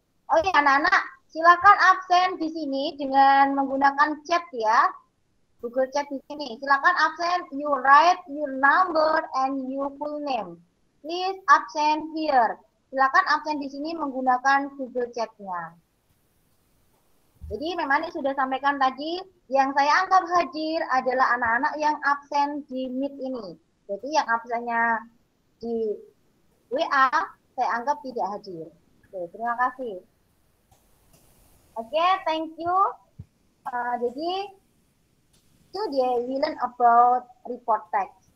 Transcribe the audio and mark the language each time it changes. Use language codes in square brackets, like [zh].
[id] Oh ya anak-anak, silakan absen di sini dengan menggunakan chat ya. Google Chat di sini. Silakan absen, [en] you write your number and your full name. Please absen here. [id] Silakan absen di sini menggunakan Google Chat-nya. Jadi memang ini sudah sampaikan tadi, yang saya anggap hadir adalah anak-anak yang absen di Meet ini. Jadi yang absennya di WA, saya anggap tidak hadir. Oke, terima kasih. Oke, [en] thank you. Jadi, today we learn about report text.